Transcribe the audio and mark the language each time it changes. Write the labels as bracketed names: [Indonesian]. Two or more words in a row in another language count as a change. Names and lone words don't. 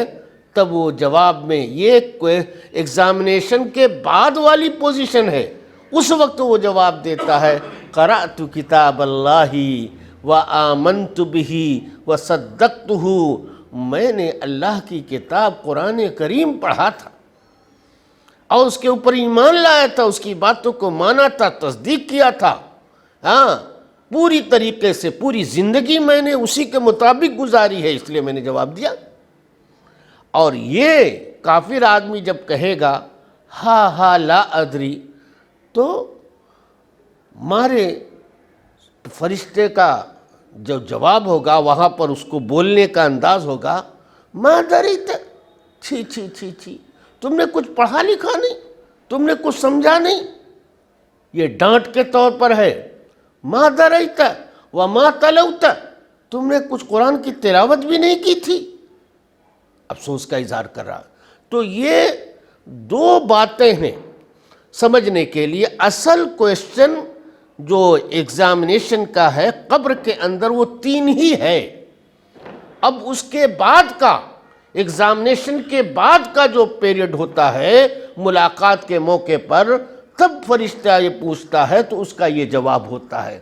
[Urdu] تب وہ جواب میں، یہ ایگزامینیشن کے بعد والی پوزیشن ہے، اس وقت وہ جواب دیتا ہے [Arabic] قرأت کتاب اللہ وآمنت بہ وصدقتہ، [Urdu] میں نے اللہ کی کتاب قرآن کریم پڑھا تھا اور اس کے اوپر ایمان لایا تھا، اس کی باتوں کو مانا تھا، تصدیق کیا تھا، ہاں پوری طریقے سے پوری زندگی میں نے اسی کے مطابق گزاری ہے، اس لیے میں نے جواب دیا۔ اور یہ کافر آدمی جب کہے گا [Arabic] ہا لا ادری، [Urdu] تو مارے فرشتے کا جو جواب ہوگا وہاں پر اس کو بولنے کا انداز ہوگا [Arabic] ما دریت، [Urdu] چھی چھی چھی چھی، تم نے کچھ پڑھا لکھا نہیں، تم نے کچھ سمجھا نہیں، یہ ڈانٹ کے طور پر ہے۔ [Arabic] ما دریت وما تلوت، [Urdu] تم نے کچھ قرآن کی تلاوت بھی نہیں کی تھی، افسوس کا اظہار کر رہا۔ تو یہ دو باتیں ہیں سمجھنے کے لیے۔ اصل کویشچن جو ایگزامینیشن کا ہے قبر کے اندر وہ تین ہی ہے، اب اس کے بعد کا ایگزامینیشن کے بعد کا جو پیریڈ ہوتا ہے ملاقات کے موقع پر، تب فرشتہ یہ پوچھتا ہے تو اس کا یہ جواب ہوتا ہے۔